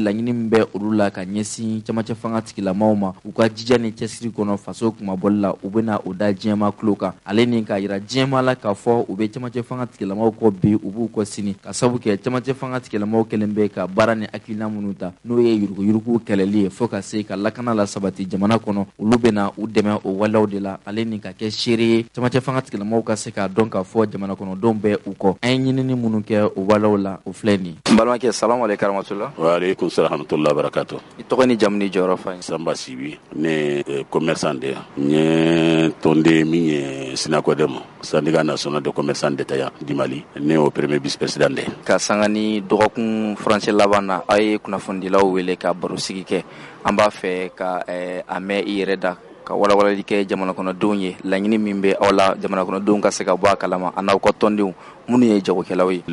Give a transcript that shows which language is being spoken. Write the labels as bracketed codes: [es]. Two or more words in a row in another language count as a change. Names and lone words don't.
[bm] laɲini min bɛ olu la ka ɲɛsin camancɛ fanga tigilamaw ma u ka jija ni cɛsiri kɔnɔ faso kumabɔli la u bɛna o da diɲɛma tulo kan ale ni k'a yira diɲɛma la k'a fɔ u bɛ camancɛ fanga tigilamaw kɔ bi u b'u kɔ sini ka sabu kɛ camancɛ fanga tigilamaw kɛlen bɛ ka baara ni hakilina minnu ta n'o ye yuruguyurugu kɛlɛli ye fo ka se ka lakana la sabati jamana kɔnɔ olu bɛna u dɛmɛ o waleyaw de la ale ni ka kɛ seere ye camancɛ fanga tigilamaw ka se k'a dɔn k'a fɔ jamana kɔnɔdenw bɛ u kɔ an ye ɲinini minnu kɛ o waleyaw la o filɛ nin ye. N balimakɛ [ar] السلام عليكم [bm] karamɔgɔtula. [ar] وعليكم السلام ورحمة الله وبركاته. [bm] I tɔgɔ ni jamu ni jɔyɔrɔ fɔ n ye. Sanba Sibi ne commerçant de n ye tɔnden min ye Sinakodem [fr] syndicat national de commerçants détaillants du Mali [bm] ne o [fr] premier vice président [bm] de. Ka sanga ni dɔgɔkun furancɛ laban na a ye kunnafonidilaw wele ka baro sigi kɛ an b'a fɛ ka a mɛn i yɛrɛ da ka walawalali kɛ jamana kɔnɔdenw ye laɲini min bɛ aw la jamana kɔnɔdenw ka se ka bɔ a kalama a n'aw ka tɔndenw minnu ye jagokɛlaw ye.